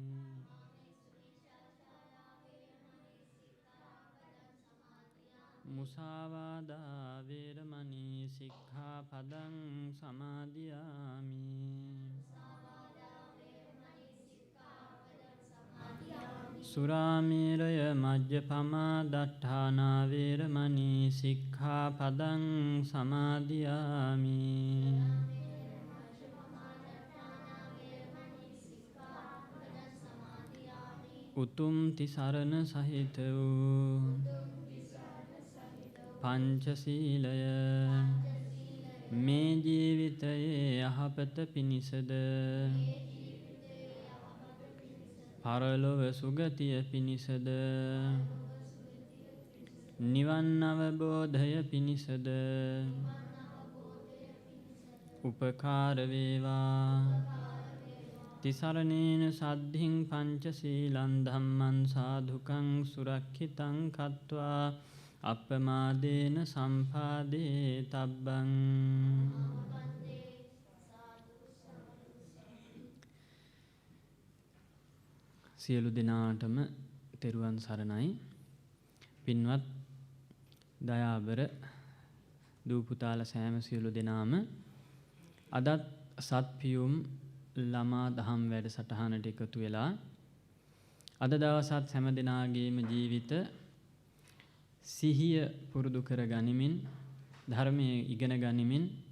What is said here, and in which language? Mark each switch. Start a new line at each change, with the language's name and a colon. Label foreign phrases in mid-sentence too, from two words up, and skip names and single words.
Pali: මුසාවාදා වේරමණී සික්ඛාපදං සමාදියාමි. සුරාමේරය මජ්ජපමා දට්ඨානා වේරමණී සික්ඛාපදං සමාදියාමි.
Sinhala: උතුම් තිසරණ සහිත වූ පංචශීලය මේ ජීවිතයේ යහපත පිණිසද පරලොව සුගතිය පිණිසද නිවන් අවබෝධය පිණිසද උපකාර වේවා.
Pali: තිසරණේන සද්ධින් පංචශීලං ධම්මං සාධුකං සුරක්ෂිතං කତ୍වා අප්පමාදේන සම්පාදේ තබ්බං.
Sinhala: සියලු දෙනාටම තෙරුවන් සරණයි. පින්වත් දයාබර දූ පුතාලා සෑම සියලු දෙනාම අදත් සත්පියුම් ළමා දහම් වැඩසටහනට එකතු වෙලා අද දවසත් හැම දෙනාගේම ජීවිත සිහිය පුරුදු කර ගනිමින් ධර්මයේ ඉගෙන ගනිමින්